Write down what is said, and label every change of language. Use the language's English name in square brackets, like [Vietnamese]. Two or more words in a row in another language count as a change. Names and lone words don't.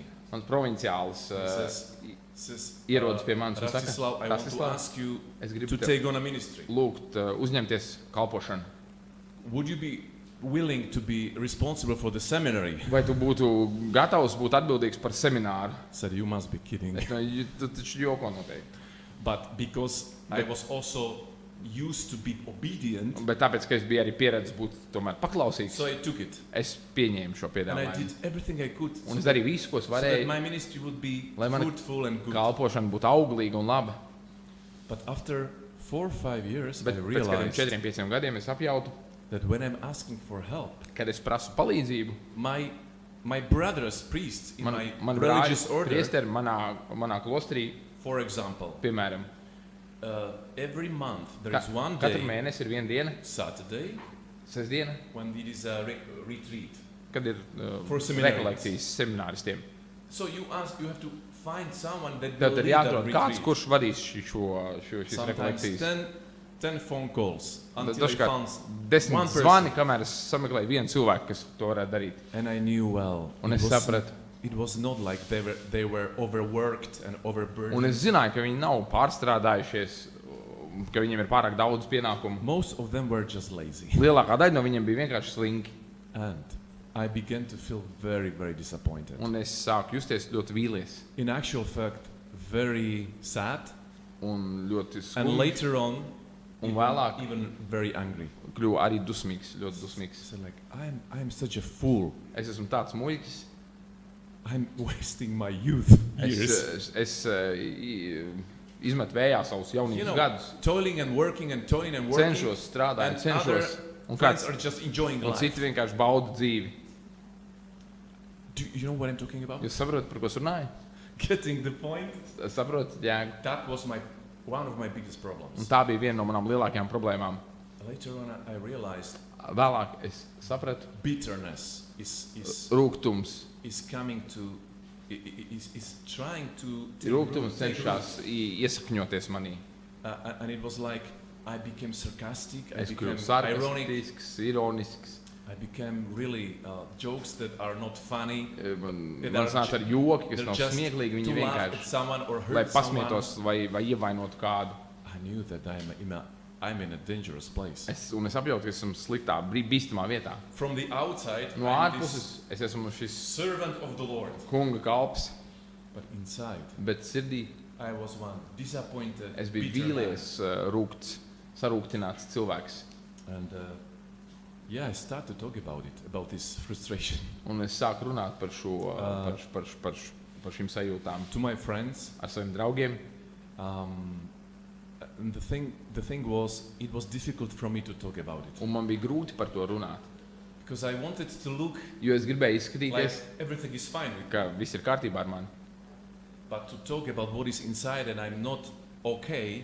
[Latvian] mans provinciāls [English] Says, [Latvian] ierodas pie manis un saka, Rastislav, [English] I want to Rastislav, ask you [Latvian] es gribu [English] to [Latvian] tev [English] take on a ministry. [Latvian] lūgt uzņemties kalpošanu. [English] Would you be willing to be responsible for the seminary? [Latvian] Vai tu būtu gatavs būt atbildīgs par semināru? [English] Said, you must be kidding. [Latvian] Es domāju, tu taču joko noteikti. [English] But because I was also used to be obedient, [Latvian] Bet tāpēc, ka es biju arī pieredzējis būt tomēr paklausīgs, [English] so I took it. [Latvian] es pieņēmu šo [English] And I [Latvian] piedāvājumu. [English] did everything I could [Latvian] Un es [English] so [Latvian] darīju visu, ko es [English] that [Latvian] varēju, [English] my ministry would be [Latvian] lai mana [English] fruitful and good. [Latvian] kalpošana būtu auglīga un laba. [English] But after 4 or 5 years, [Latvian] Bet [English] I [Latvian] pēc kādiem [English] realized [Latvian] 4-5 gadiem es apjautu, [English] that when I'm asking for help, [Latvian] kad es prasu palīdzību, [English] my brothers, priests in my [Latvian] man [English] religious [Latvian] brāļi [English] order, [Latvian] priesteri manā klosterī, [English] for example, [Latvian] piemēram, [English] every month there is one [Latvian] katru [English] day, [Latvian] mēnesi ir viena diena, [English] Saturday, [Latvian] sestdiena, [English] when it is a retreat. [Latvian] kad ir [English] For seminarians. [Latvian] rekolekcijas semināristiem. [English] So you have to find someone that will [Latvian] Tad ir [English] lead that [Latvian] jāatrod kāds, [English] retreat. [Latvian] kurš vadīs šīs [English] Sometimes [Latvian] rekolekcijas. [English] 10 phone calls until I [Latvian] Dažkārt [English] found [Latvian] 10 [English] one person. [Latvian] zvani, kamēr es sameklēju vienu cilvēku, kas to varētu darīt. [English] And I knew well. [Latvian] Un es sapratu. [English] It was not like they were overworked and overburdened. [Latvian] Un es zināju, ka viņi nav pārstrādājušies, ka viņiem ir pārāk daudz pienākumu. [English] Most of them were just lazy. [Latvian] Lielākā daļa no viņiem bija vienkārši slinki. [English] And I began to feel very, very disappointed. [Latvian] Un es sāku justies ļoti vīlies [English] In actual fact, very sad. [Latvian] un ļoti [English] And [Latvian] skumji. [English] later on, [Latvian] Un vēlāk [English] even very angry. [Latvian] kļuvu arī dusmīgs, ļoti dusmīgs. [English] So like, I'm such a fool. [Latvian] Es esmu tāds muļķis. [English] I'm wasting my youth years. [Latvian] Es izmetu vējā savus jaunības gadus. [English] Toiling and working and toiling and working. [Latvian] Cenšos strādāt, [English] And [Latvian] cenšos. Un [English] friends [Latvian] kāds [English] are just enjoying [Latvian] un [English] life. [Latvian] citi vienkārši bauda dzīvi. [English] Do you know what I'm talking about? [Latvian] Jūs saprotat, par ko es runāju? [English] Getting the point? [Latvian] Es saprotu, jēgu. [English] That was one of my biggest [Latvian] Un [English] problems. [Latvian] tā bija viena no manām lielākajām problēmām. [English] Later on, I realized [Latvian] Vēlāk es sapratu, [English] bitterness is [Latvian] rūgtums. [English] coming to is trying to take [Latvian] Rūgtums [English] root. [Latvian] cenšas iesakņoties manī. [English] And it was like I became sarcastic, I [Latvian] Es [English] became [Latvian] kļuvu [English] ironic, [Latvian] sarkastisks, ironisks. [English] I became really jokes that are not funny. [Latvian] Man [English] They're [Latvian] nāca ar joki, kas [English] They're [Latvian] nav [English] just [Latvian] smieklīgi. Viņi [English] to laugh at [Latvian] vienkārši, [English] someone or [Latvian] lai [English] hurt someone. [Latvian] pasmietos vai ievainotu kādu. [English] I knew that I'm in a dangerous place. [Latvian] Es apjautu, ka esmu sliktā, bīstamā vietā. [English] From the outside, [Latvian] No [English] I'm [Latvian] ārpuses [English] this [Latvian] es esmu šis [English] servant of the Lord, [Latvian] kunga kalps, [English] but inside [Latvian] bet sirdī [English] I was one disappointed, [Latvian] es biju [English] bitter man. [Latvian] vīlies, rūgts, sarūktināts cilvēks. [English] And I started to talk about this frustration [Latvian] Un es sāku runāt par šīm sajūtām [English] to my friends. [Latvian] ar saviem draugiem. [English] And the thing was, it was difficult for me to talk about it [Latvian] Un man bija grūti par to runāt. [English] because I wanted to look [Latvian] Jo es gribēju [English] like [Latvian] izskatīties, [English] everything is fine with me, [Latvian] ka viss ir kārtībā ar mani. [English] but to talk about what is inside and I'm not okay